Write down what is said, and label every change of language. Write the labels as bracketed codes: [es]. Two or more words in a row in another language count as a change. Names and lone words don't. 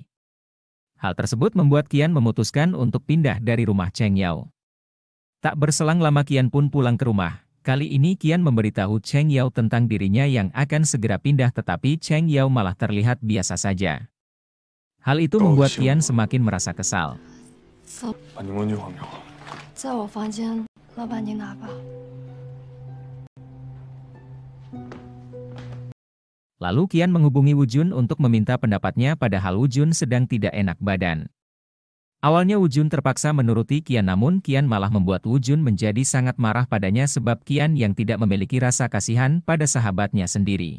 [id] Hal tersebut membuat Qian memutuskan untuk pindah dari rumah Cheng Yao. Tak berselang lama Qian pun pulang ke rumah. Kali ini Qian memberitahu Cheng Yao tentang dirinya yang akan segera pindah, tetapi Cheng Yao malah terlihat biasa saja. Hal itu membuat Qian semakin merasa kesal. [zh] 把柠檬女朋友，在我房间，老板您拿吧。 [id] Lalu Qian menghubungi Wu Jun untuk meminta pendapatnya, padahal Wu Jun sedang tidak enak badan. Awalnya Woo-jun terpaksa menuruti Qian, namun Qian malah membuat Woo-jun menjadi sangat marah padanya sebab Qian yang tidak memiliki rasa kasihan pada sahabatnya sendiri.